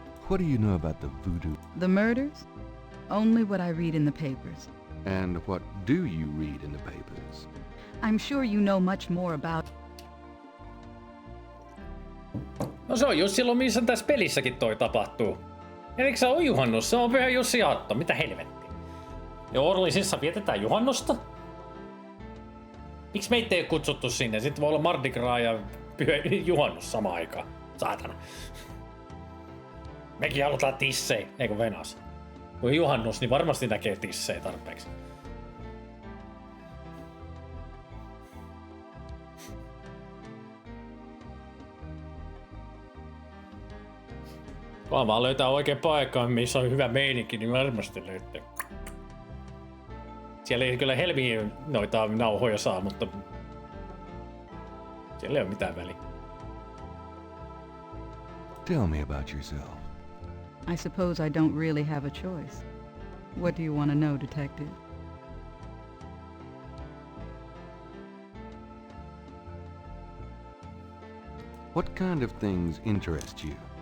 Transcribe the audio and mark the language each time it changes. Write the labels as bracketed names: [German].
[English] What do you know about the voodoo? The murders? Only what I read in the papers. And what do you read in the papers? I'm sure you know much more about... [Finnish] No se on just silloin, missä tässä pelissäkin toi tapahtuu. Eikö se ole juhannus? Se on Pyhä Jussi aatto. Mitä helvettiä? Ja Orleansissa vietetään juhannusta? Miksi meitä ei kutsuttu sinne? Sitten voi olla Mardi Gras ja juhannus samaan aikaan. Saatana. Mekin halutaan tissejä, eikö venas? Kun juhannus, niin varmasti näkee tissejä tarpeeksi. Kun vaan löytää oikein paikkaan, missä on hyvä meininki, niin varmasti löytyy. Siellä ei kyllä helmiä noita nauhoja saa, mutta siellä ei ole mitään väliä. [English] Tell me about yourself. I suppose I don't really have a choice. What do you want to know, Detective? What kind of things interest you?